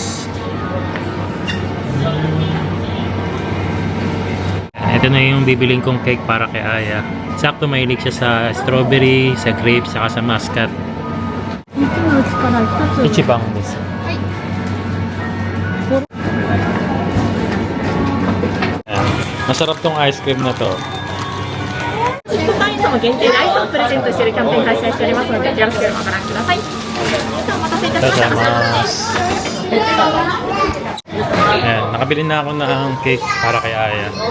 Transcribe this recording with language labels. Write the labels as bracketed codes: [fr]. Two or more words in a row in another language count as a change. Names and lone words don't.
[tl] Ito na yung bibiling kong cake para kay Aya. Sakto mahilig siya sa strawberry, sa grapes, saka sa muscat. Ichibang miss. Masarap tong [en] ice cream [tl] na to. [ja] 会員様限定でアイスをプレゼントしているキャンペーン開催しておりますので、よろしければご覧ください。お待たせいたしました。 [tl] Ayan, nakabili na ako ng cake para kay Aya.